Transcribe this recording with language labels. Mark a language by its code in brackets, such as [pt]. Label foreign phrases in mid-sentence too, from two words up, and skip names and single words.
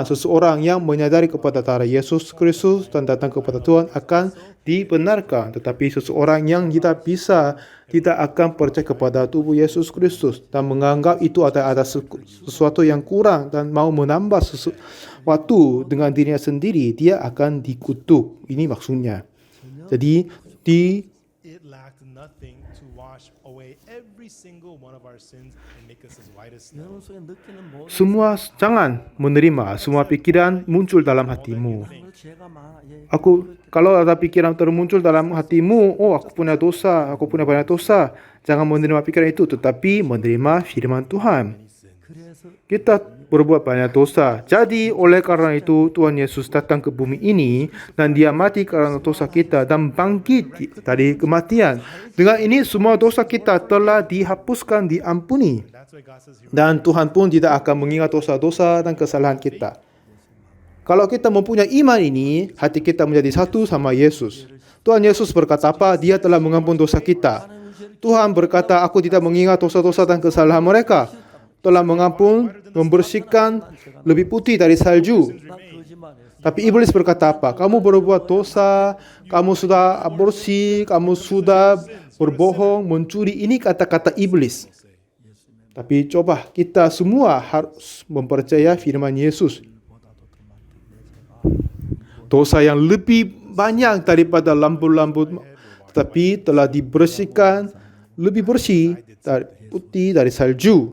[id] Seseorang yang menyadari kepada darah Yesus Kristus dan datang kepada Tuhan akan dibenarkan. Tetapi seseorang yang tidak akan percaya kepada tubuh Yesus Kristus dan menganggap itu ada sesuatu yang kurang dan mau menambah sesuatu dengan dirinya sendiri, dia akan dikutuk. Ini maksudnya. Jadi [en] It lacked nothing to wash away every single one of our sins and make us as white as snow. [ko] 여러분 속에 느끼는 모든 [id] semua jangan menerima semua pikiran muncul dalam hatimu. [ko] 오늘 죄가 많아. 예. [id] Kalau ada pikiran termuncul dalam hatimu, oh aku punya dosa, aku punya banyak dosa, jangan menerima pikiran itu, tetapi menerima firman Tuhan. [ko] 그래서 [id] Kita berbuat banyak dosa. Jadi oleh karena itu Tuhan Yesus datang ke bumi ini dan dia mati karena dosa kita dan bangkit dari kematian. Dengan ini semua dosa kita telah dihapuskan, diampuni. [en] That's why God says here, [id] Dan Tuhan pun tidak akan mengingat dosa-dosa dan kesalahan kita. Kalau kita mempunyai iman ini, hati kita menjadi satu sama Yesus. Tuhan Yesus berkata apa? Dia telah mengampuni dosa kita. Tuhan berkata, aku tidak mengingat dosa-dosa dan kesalahan mereka. Telah mengampun, membersihkan, lebih putih dari salju. [ko] 나 거짓말했어. [id] Tapi iblis berkata apa? Kamu berbuat dosa, kamu sudah aborsi, kamu sudah berbohong, mencuri. Ini kata-kata iblis. Tapi coba kita semua harus mempercaya firman Yesus. Dosa yang lebih banyak daripada lampu-lampu, tetapi telah dibersihkan, lebih bersih, putih dari salju.